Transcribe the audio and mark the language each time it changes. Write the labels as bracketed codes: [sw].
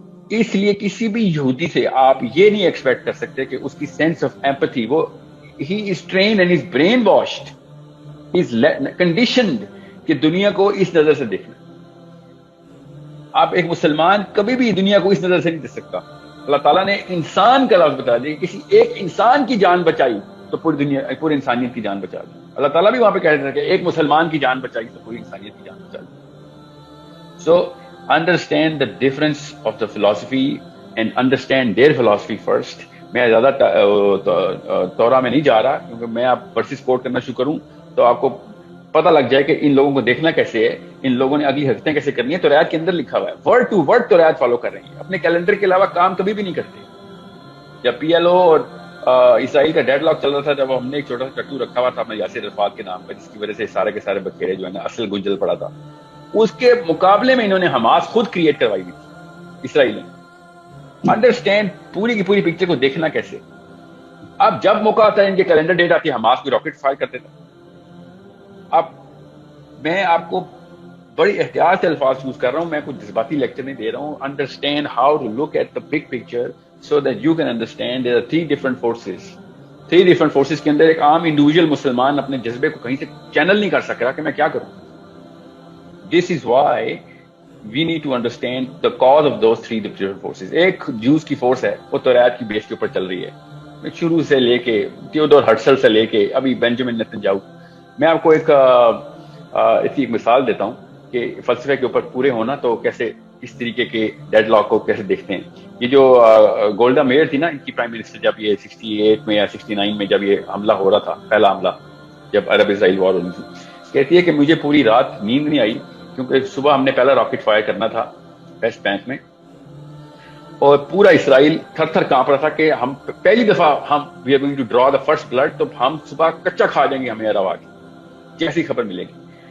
[ur] اس لیے کسی بھی یہودی سے آپ یہ نہیں ایکسپیکٹ کر سکتے کہ اس کی سینس آف ایمپتھی, وہ [en] ہی is trained and is brainwashed, is conditioned [ur] کہ دنیا کو اس نظر سے دیکھنا. آپ ایک مسلمان کبھی بھی دنیا کو اس نظر سے نہیں دیکھ سکتا. اللہ تعالیٰ نے انسان کا لفظ بتا دیا کہ کسی ایک انسان کی جان بچائی تو پوری دنیا, پوری انسانیت کی جان بچا دی. اللہ تعالیٰ بھی وہاں پہ کہہ رہے تھے کہ ایک مسلمان کی جان بچائی تو پوری انسانیت کی جان بچا دی. [en] So understand the difference of the philosophy and understand their philosophy first. [ur] میں زیادہ تورا میں نہیں جا رہا کیونکہ میں آپ ورسز کوٹ کرنا شروع کروں تو آپ کو پتہ لگ جائے کہ ان لوگوں کو دیکھنا کیسے ہے, ان لوگوں نے اگلی حرکتیں کیسے کرنی ہے. تو توریت کے اندر لکھا ہوا ہے, word to word Tawrat follow کر رہے ہیں, اپنے کیلنڈر کے علاوہ کام کبھی بھی نہیں کرتے. جب پی ایل او اور اسرائیل کا ڈیڈ لاک چل رہا تھا, جب ہم نے ایک چھوٹا سا ٹٹو رکھا ہوا تھا اپنے یاسر عرفات کے نام پہ, جس کی وجہ سے سارے کے سارے بکھیرے جو ہے نا اصل گنجل پڑا تھا, اس کے مقابلے میں انہوں نے حماس خود کریٹ کروائی ہوئی تھی اسرائیل نے. انڈرسٹینڈ پوری کی پوری پکچر کو دیکھنا کیسے. اب جب موقع آتا ہے ان کے کیلنڈر ڈیٹ آتی ہے, حماس کو راکٹ فائر کرتے تھے. اب میں آپ کو بڑی احتیاط سے الفاظ یوز کر رہا ہوں, میں کوئی جذباتی لیکچر نہیں دے رہا ہوں. [en] Understand how to look at the big picture so that you can understand there are 3 different forces. [ur] 3 different forces کے اندر ایک عام انڈیویجول مسلمان اپنے جذبے کو کہیں سے چینل نہیں کر سک رہا کہ میں کیا کروں. [en] This is why we need to understand the cause of those 3 different forces. [ur] ایک جوز کی فورس ہے, وہ توریت کی بیس کے اوپر چل رہی ہے, شروع سے لے کے تھیوڈور ہرٹزل سے لے کے ابھی بینجامن نیتنیاہو. میں آپ کو ایک ایسی مثال دیتا ہوں کہ فلسفے کے اوپر پورے ہونا تو کیسے اس طریقے کے ڈیڈ لاک کو کیسے دیکھتے ہیں. یہ جو گولڈا میئر تھی نا, ان کی پرائم منسٹر, جب یہ 68 میں یا 69 میں جب یہ حملہ ہو رہا تھا, پہلا حملہ جب عرب اسرائیل وار ہونی تھی, کہتی ہے کہ مجھے پوری رات نیند نہیں آئی کیونکہ صبح ہم نے پہلا راکٹ فائر کرنا تھا ویسٹ بینک میں, اور پورا اسرائیل تھر تھر کانپ رہا تھا کہ ہم پہلی دفعہ ہم [en] we are going to draw the first blood, [ur] تو ہم صبح کچا کھا جائیں گے ہمیں روا کی جیسی خبر ملے گی.